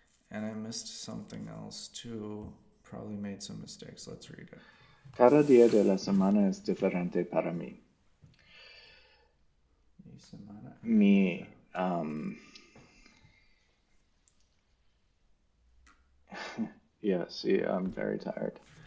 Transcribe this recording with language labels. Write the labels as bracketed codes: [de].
[en] And I missed something else too. Probably made some mistakes. Let's read it. [es] Cada día de la semana es diferente para mí. Mi semana. [en] Mi, yes, yeah, I'm very tired.